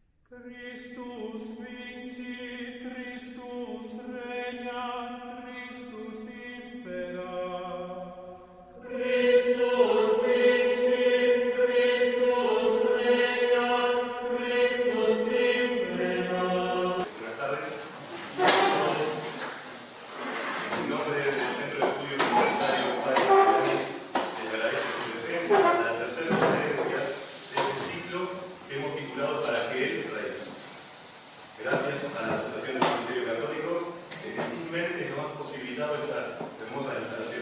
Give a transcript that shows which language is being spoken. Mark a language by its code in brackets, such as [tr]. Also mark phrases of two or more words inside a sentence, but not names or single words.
[la] Christus vincit, Christus regnat, Christus imperat. Christus vincit, Christus regnat, Christus imperat. [es] Buenas tardes. En nombre del Centro de Estudios Universitarios Padre Gabriel, les agradezco su presencia a la tercera conferencia de este ciclo que hemos titulado Para que Él reine. Gracias a la Asociación del Ministerio Católico que gentilmente nos ha posibilitado esta hermosa instalación.